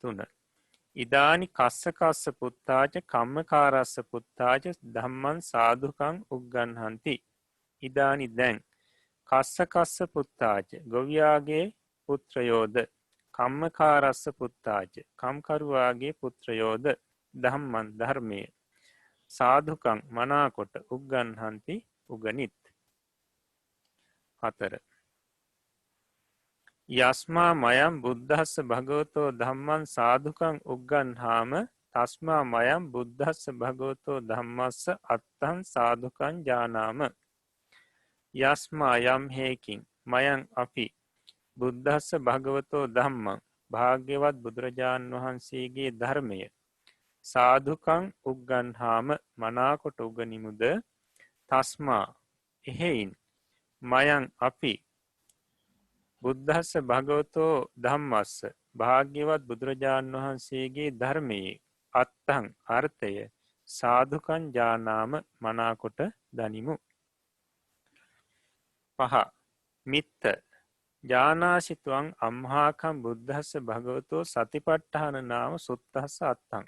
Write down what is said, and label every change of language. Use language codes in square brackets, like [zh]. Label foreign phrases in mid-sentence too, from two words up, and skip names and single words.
[pi] 3 ඉදානි කස්ස කස්ස පුත්තාච කම්මකාරස්ස පුත්තාච ධම්මං සාධුකං උග්ගන්හන්ති. ඉදානි දැන් කස්ස කස්ස පුත්තාච [si] ගොවියාගේ පුත්‍රයෝද [pi] කම්මකාරස්ස පුත්තාච [si] කම්කරුවාගේ පුත්‍රයෝද [pi] ධම්මන් ධර්මය සාධුකං මනාකොට උග්ගන්හන්ති උගනිත්. 4. යස්මා මයම් බුද්ධස්ස භගවතෝ ධම්මන් සාධුකං උග්ගන්හාම තස්මා මයම් බුද්ධස්ස භගවතෝ ධම්මස්ස අත්තන් සාධුකං ජානාම. යස්මා [si] යම් හේකින් [pi] මයං අපි බුද්ධස්ස භගවතෝ ධම්මං [si] භාග්‍යවත් බුදුරජාණන් වහන්සේගේ ධර්මය [pi] සාධුකං උග්ගන්හාම [si] මනාකොට උගනිමුද තස්මා එහෙයින් මයං අපි [pi] බුද්ධස්ස භගවතෝ ධම්මස්ස [si] භාග්‍යවත් බුදුරජාණන් වහන්සේගේ ධර්මයේ අත්තං අර්ථය [pi] සාධුකං ජානාම [si] මනාකොට දනිමු. 5. [pi] මිත්ත ජානාසිතුවං අම්හාකම් බුද්ධස්ස භගවතෝ සතිපට්ඨාන නාම සුත්තස්ස අත්තං.